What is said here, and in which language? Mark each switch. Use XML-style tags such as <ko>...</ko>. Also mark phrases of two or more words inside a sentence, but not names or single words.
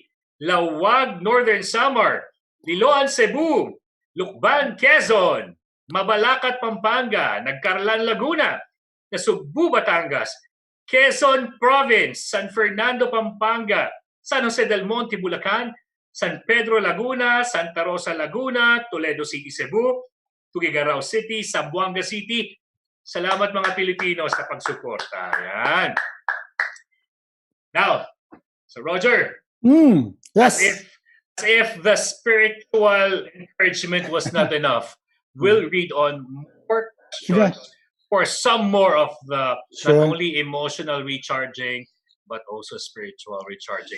<tl>Lawag Northern Samar, Liloan Cebu, Lukban Quezon, Mabalacat Pampanga, Nagcarlan Laguna, Nasugbu Batangas, Quezon Province, San Fernando Pampanga, San Jose del Monte Bulacan, San Pedro Laguna, Santa Rosa Laguna, Toledo City Cebu, Tuguegarao City, Zamboanga City. Salamat mga Pilipino sa pagsuporta. Yan.</tl> <en>Now, so Roger, Yes. as if if the spiritual encouragement was not enough, we'll read on more</en> <tl>Sige.</tl> <en>questions for some more of the not Sure. only emotional recharging but also spiritual recharging.</en>